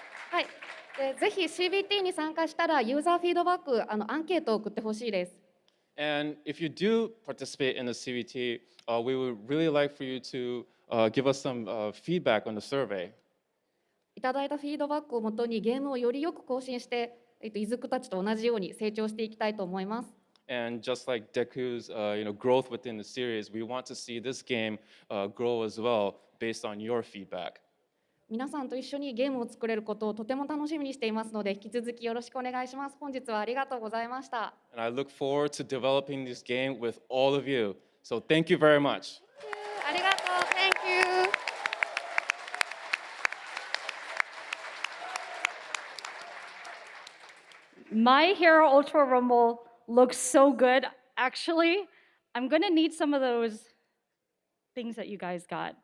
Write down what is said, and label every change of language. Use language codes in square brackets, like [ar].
[ja] はい、ぜひ CBT に参加したらユーザーフィードバック、アンケートを送ってほしいです。 [en] And if you do participate in the CBT, we would really like for you to give us some feedback on the survey. [ja] いただいたフィードバックをもとにゲームをよりよく更新して、イズクたちと同じように成長していきたいと思います。 [en] And just like Deku's growth within the series, we want to see this game grow as well based on your feedback. [ja] 皆さんと一緒にゲームを作れることをとても楽しみにしていますので、引き続きよろしくお願いします。本日はありがとうございました。 [en] And I look forward to developing this game with all of you. So thank you very much. [ja] ありがとう。 [en] Thank you. My Hero Ultra Rumble looks so good. Actually, I'm gonna need some of those things that you guys got.